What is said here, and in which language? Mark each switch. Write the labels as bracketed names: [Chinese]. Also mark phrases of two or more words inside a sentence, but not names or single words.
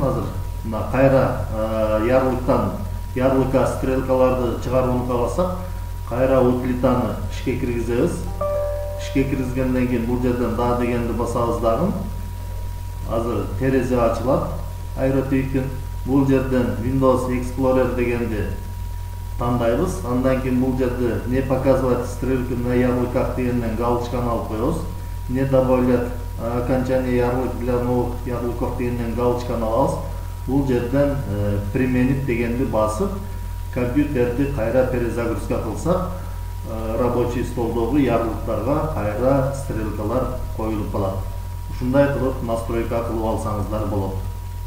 [Kyrgyz] Азыр мына кайра ярлыкка стрелкаларды чыгарууну кааласак, кайра утилитаны ишке киргизебиз. Ишке киргизгенден кийин бул жерден да дегенди басабыз дагы. Азыр терезе ачылат. Aerotwik'in бул жерден Windows Explorer дегенди тандайбыз. Андан кийин бул жерде [Russian] не показывать стрелки на ярлыках [Kyrgyz] дегенден галочканы алып коебуз. [Russian] Не добавлять окончание ярлык для новых ярлыков [Kyrgyz] дегенден галочканы алабыз. Бул жерден применить дегенди басып, компьютерди кайра перезагрузка кылсак, [Russian] рабочий столдогу [Kyrgyz] ярлыктарга кайра стрелкалар коюлуп калат. ушундай кылып настройка кылып алсаңыздар болот.